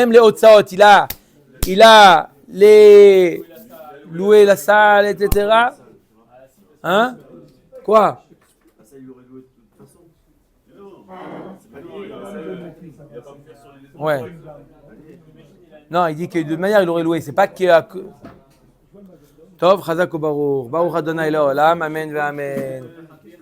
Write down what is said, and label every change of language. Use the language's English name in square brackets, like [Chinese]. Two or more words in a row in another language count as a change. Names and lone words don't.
[French] Même les Otsaot, il a les louer la salle, etc. Hein? Quoi? Ça, il aurait loué de toute façon. Ouais. Non, il dit que de manière, il aurait loué. C'est pas que... [Hebrew] טוב, חזק וברוך. ברוך אדוני לעולם. אמן ואמן.